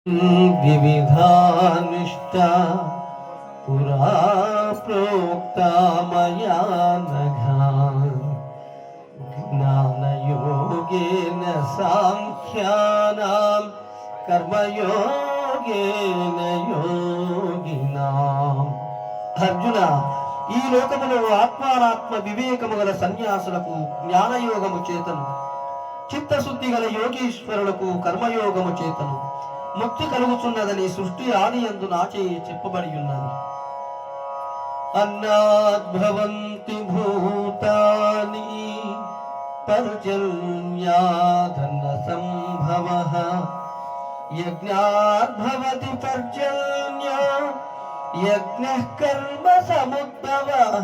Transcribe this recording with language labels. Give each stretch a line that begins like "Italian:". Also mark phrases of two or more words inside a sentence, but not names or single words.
Sanskrit: विविधानिष्टा पुरा प्रोक्ता मया नघा ज्ञानयोगेन साङ्ख्यानां कर्मयोगेन योगिनाम्
Telugu: అర్జున, ఈ లోకములో ఆత్మానాత్మ వివేకము గల సన్యాసులకు జ్ఞానయోగము చేతను, చిత్తశుద్ధి గల యోగీశ్వరులకు కర్మయోగము చేతను ముక్తి కలుగుచున్నదని సృష్టి ఆది యందు నాచే చెప్పబడి ఉన్నది.
Sanskrit: అన్నాద్భవంతి భూతాని పర్జన్యాధన సంభవః యజ్ఞాద్భవతి పర్జన్యో యజ్ఞః కర్మ సముద్భవః.